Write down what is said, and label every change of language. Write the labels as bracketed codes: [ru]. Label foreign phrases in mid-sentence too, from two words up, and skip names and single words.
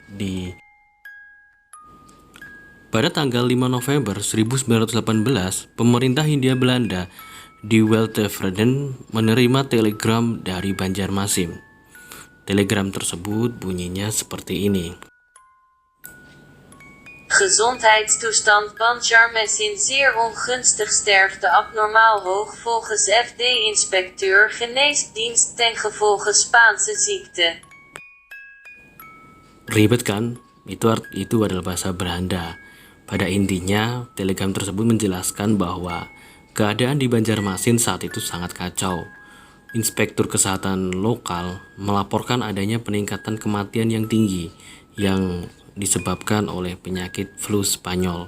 [id] Pada tanggal 5 November 1918, pemerintah Hindia Belanda di Weltevreden menerima telegram dari Banjarmasin. Telegram tersebut bunyinya seperti ini. [nl] Gezondheidstoestand Banjarmasin zeer ongunstig, sterfte abnormaal hoog volgens FD-inspecteur geneesdienst ten gevolge Spaanse ziekte. [id] Ribet kan? Itu adalah bahasa Belanda. Pada intinya, telegram tersebut menjelaskan bahwa keadaan di Banjarmasin saat itu sangat kacau. Inspektur kesehatan lokal melaporkan adanya peningkatan kematian yang tinggi yang disebabkan oleh penyakit flu Spanyol.